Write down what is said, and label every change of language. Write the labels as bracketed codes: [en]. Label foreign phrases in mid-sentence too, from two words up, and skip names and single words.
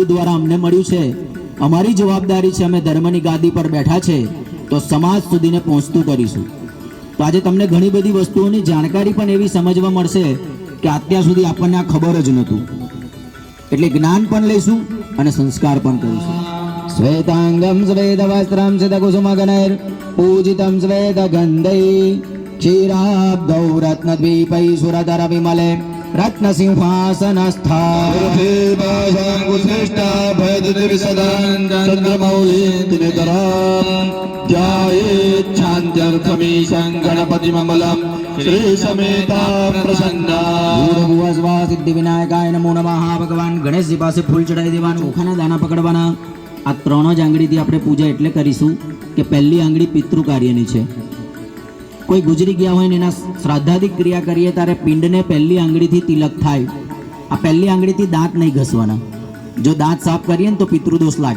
[gu] દ્વારા અમને મળ્યું છે અમારી જવાબદારી છે અમે ધર્મની ગાદી પર બેઠા છે તો સમાજ સુધીને પહોંચતું કરીશું તો આજે તમને ઘણી બધી વસ્તુઓની જાણકારી પણ એવી સમજવા મળશે કે અત્યાર સુધી આપણને આ ખબર જ નહોતું એટલે જ્ઞાન પણ લઈશું અને સંસ્કાર પણ કરીશું [sa] श्वेताङ्गम श्वेत वस्त्रम सिद्धकुसुमगणैर पूजितम श्वेत गन्धै क्षीराब्धौ रत्नद्वीपै सुरधर विमले रत्नसिंहासनस्था गणपतिमंगलम श्री समेता प्रसन्ना सिद्धि विनायकाय नमो नमः [gu] भगवान गणेशजी પાસે ફૂલ ચડાવી દેવાનું ચોખાના દાણા પકડવાના આ ત્રણ જ આંગળીથી આપણે પૂજા એટલે કરીશું કે પહેલી આંગળી પિતૃ કાર્યની છે કોઈ ગુજરી ગયા હોય ને એના શ્રાદ્ધાદિક ક્રિયા કરીએ ત્યારે પિંડને પહેલી આંગળીથી તિલક થાય આ પહેલી આંગળીથી દાંત નહીં ઘસવાના જો દાંત સાફ કરીએ ને તો પિતૃદોષ લાગે.